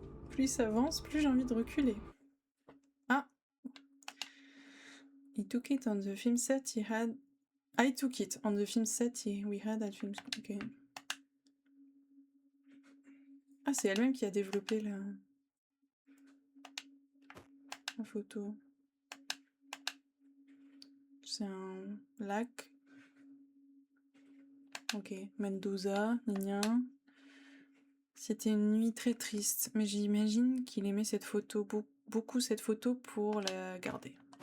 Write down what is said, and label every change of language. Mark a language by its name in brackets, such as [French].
[French] Plus ça avance, plus j'ai envie de reculer. Ah! [English] He took it on the film set he had... I took it on the film set we had at film... Ok. [French] Ah, c'est elle-même qui a développé la photo. C'est un lac. Ok. Mendoza, Nina. C'était une nuit très triste, mais j'imagine qu'il aimait cette photo, beaucoup cette photo pour la garder.